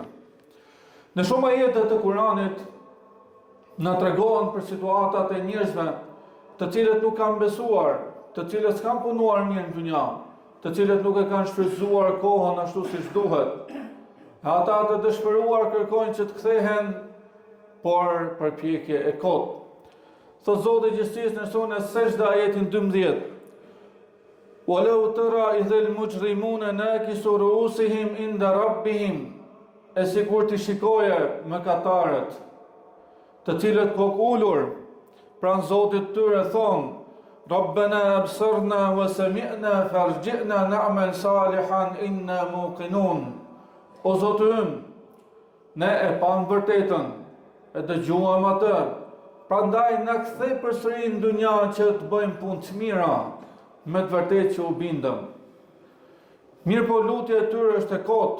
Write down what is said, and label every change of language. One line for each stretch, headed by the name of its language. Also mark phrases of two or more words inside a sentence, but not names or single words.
Albanian: Në shumë ajete të Kuranit na tregohen për situatat e njerëzve të cilët nuk kanë besuar, të cilët s'kan punuar mirë në dunja, të cilët nuk e kanë shfrytzuar kohën ashtu siç duhet. Ata të dëshpëruar kërkojnë që të kthehen, por përpjekje e kotë. Thot Zoti i Gjithësisë në surën Sejdë ajetin 12:
Arabic: "ولو ترى إذ المجرمون ناكسو رءوسهم عند ربهم",
Albanian: e sikur të shikoje mëkatarët, të cilët kokë ulur pranë Zotit tyre thonë:
Arabic: "ربنا أبصرنا وسمعنا فارجعنا نعمل صالحا إنا موقنون."
Albanian: O Zoti ynë, ne e pam vërtetën, e dëgjuam atë, prandaj na kthej përsëri në dunja që të bëjmë punë të mira, me të vërtetë që u bindëm. Mirë po lutja e tyre është e kotë.